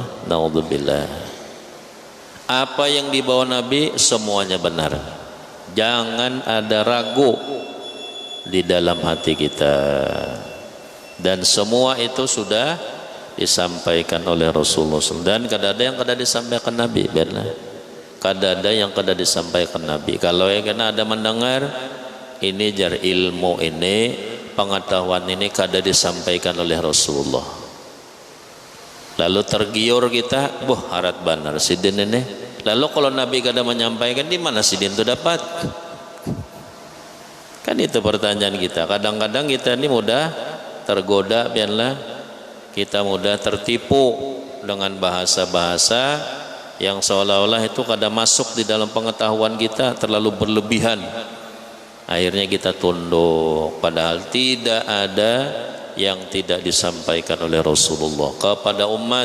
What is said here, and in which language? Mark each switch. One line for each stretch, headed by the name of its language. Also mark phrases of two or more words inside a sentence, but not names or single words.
Indonesian: Naudzubillah. Apa yang dibawa Nabi semuanya benar. Jangan ada ragu di dalam hati kita. Dan semua itu sudah disampaikan oleh Rasulullah SAW.
Banjar: Dan kada ada yang kada disampaikan Nabi, benar. Kada ada yang kada disampaikan Nabi. Kalau yang kena ada mendengar, ini jar ilmu ini, pengetahuan ini kada disampaikan oleh Rasulullah. Lalu tergiur kita, harat benar sidin ini. Lalu kalau Nabi kada menyampaikan, di mana sidin itu dapat?
Indonesian: Kan itu pertanyaan kita. Kadang-kadang kita ini mudah tergoda, biarlah kita mudah tertipu dengan bahasa-bahasa yang seolah-olah itu kada masuk di dalam pengetahuan kita, terlalu berlebihan. Akhirnya kita tunduk, padahal tidak ada yang tidak disampaikan oleh Rasulullah kepada umat.